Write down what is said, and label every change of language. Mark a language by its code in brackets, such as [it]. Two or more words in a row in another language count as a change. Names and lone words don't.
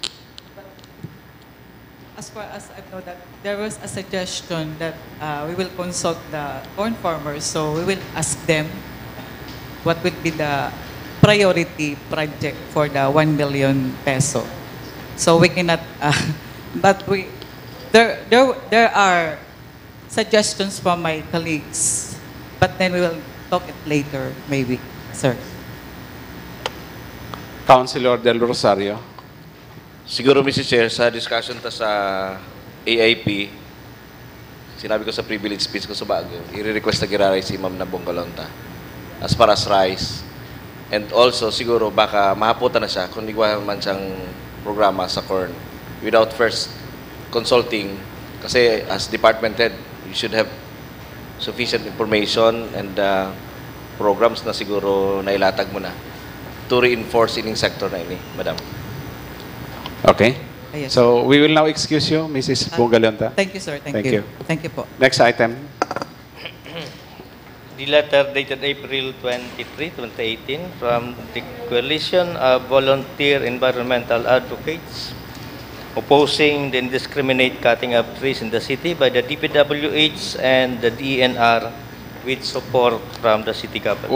[en] As far as I know that there was a suggestion that we will consult the corn farmers, so we will ask them what would be the priority project for the 1 million peso. So we cannot, but there are suggestions from my colleagues, but then we will talk it later, maybe, sir. Councilor Del Rosario. [bik] Siguro, Mr. Chair, sa discussion ta sa AIP, sinabi ko sa [en] privilege speech [bik] ko sa bago, i-request na giraray si Ma'am na Bongalonta [en] as far as rice. And also, [bik] siguro, baka mahaputan na siya kung di man siyang programa sa corn [en] without first consulting. Kasi as department head, you should have sufficient information and programs [bik] na siguro nailatag mo na [en] to reinforce [bik] ining sector na ini, [en] Madam. Okay. Yes. So, we will now excuse you, Mrs. Bongalonta. Thank you, sir. Thank you. Thank you po. Next item. The letter dated April 23, 2018 from the Coalition of Volunteer Environmental Advocates opposing the indiscriminate cutting of trees in the city by the DPWH and the DENR with support from the city government.